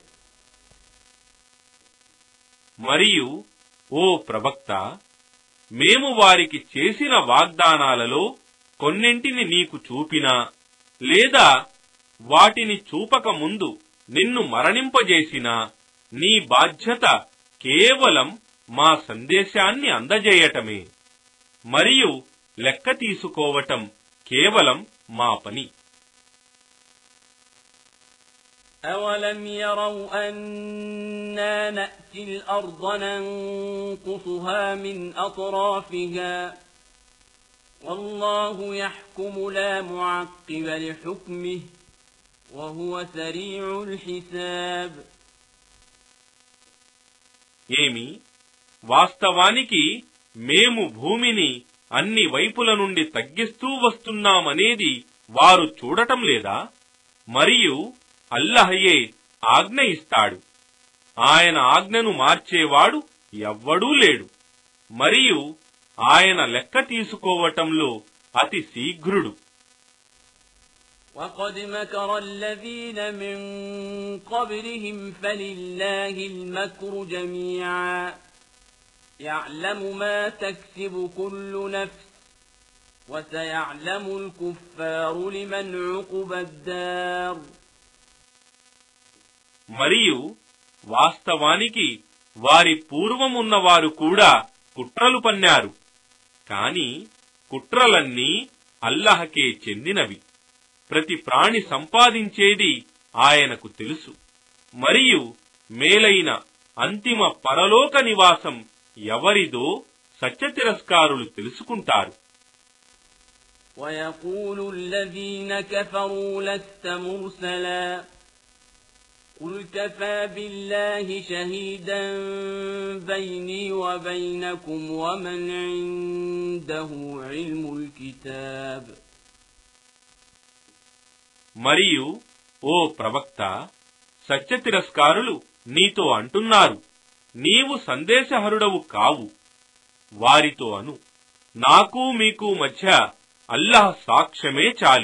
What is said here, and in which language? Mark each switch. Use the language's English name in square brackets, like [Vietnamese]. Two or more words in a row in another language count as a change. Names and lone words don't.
[Telugu] మరియు ఓ ప్రవక్త, మేము వారికి చేసిన వాగ్దానాలలో కొన్నింటిని నీకు చూపినా లేదా వాటిని చూపక ముందు నిన్ను మరణింపజేసినా నీ బాధ్యత కేవలం మా సందేశాన్ని అందజేయటమే, మరియు లెక్క తీసుకోవటం కేవలం మా పని. [Arabic] أَوَلَمْ يَرَوْا أَنَّا نَأْتِي الْأَرْضَ نَنقُصُهَا مِنْ أَطْرَافِهَا وَاللَّهُ يَحْكُمُ لَا مُعَقِّبَ لِحُكْمِهِ وَهُوَ سَرِيعُ الْحِسَابِ. [Telugu] ఏమి, వాస్తవానికి మేము భూమిని అన్ని వైపుల నుండి తగ్గిస్తూ వస్తున్నామనేది వారు చూడటం లేదా? మరియు అల్లహయే ఆజ్ఞ ఇస్తాడు, ఆయన ఆజ్ఞను మార్చేవాడు ఎవ్వడూ లేడు, మరియు ఆయన లెక్క తీసుకోవటంలో అతి శీఘ్రుడు. [Arabic] وَقَدْ مَكَرَ الَّذِينَ مِن قَبْلِهِمْ فَلِلَّهِ الْمَكْرُ جَمِيعًا يَعْلَمُ مَا تَكْسِبُ كُلُّ نَفْسٍ وَسَيَعْلَمُ الْكُفَّارُ لِمَنْ عُقْبَى الدَّارِ. [Telugu] మరియు వాస్తవానికి వారి పూర్వమున్నవారు కూడా కుట్రలు పన్నారు, కాని కుట్రలన్నీ అల్లహకే చెందినవి. ప్రతి ప్రాణి సంపాదించేది ఆయనకు తెలుసు, మరియు మేలైన అంతిమ పరలోక నివాసం ఎవరిదో సత్యతిరస్కారులు తెలుసుకుంటారు. [Arabic] وَيَقُولُ الَّذِينَ كَفَرُوا لَسْتَ مُرْسَلًا قُلْ كَفَى بِاللَّهِ شَهِيدًا بَيْنِي وَبَيْنَكُمْ وَمَنْ عِندَهُ عِلْمُ الْكِتَابِ. [Telugu] మరియు ఓ ప్రవక్త, సత్యతిరస్కారులు నీతో అంటున్నారు, నీవు సందేశహరుడవు కావు. వారితో అను, నాకు మీకు మధ్య అల్లాహ్ సాక్ష్యమే చాలు.